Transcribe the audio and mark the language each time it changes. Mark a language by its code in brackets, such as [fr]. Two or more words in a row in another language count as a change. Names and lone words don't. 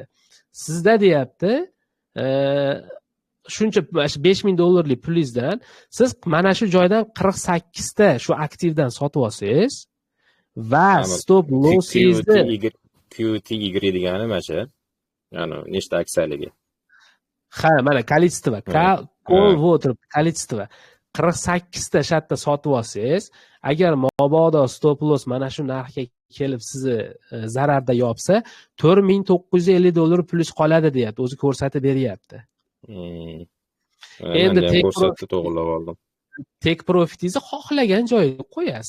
[uz] Sizda deyapti, shuncha $5000 pulingizdan siz mana shu joydan 48 ta shu aktivdan sotib olsangiz va stop lossingizni QTY degani mana shu. Ya'ni nechta aksiyaligi? Ha, mana количество, call water количество 48 ta shatda sotib olsangiz, agar mabodo [en] stop loss [uz] mana shu narxga kelib sizni zararda yopsa, $4950 pulingiz qoladi deyapti, o'zi ko'rsatib beryapti. Endi ko'rsatdi, to'g'rilab oldim. Take profitingizni xohlagan joyga qo'yasiz.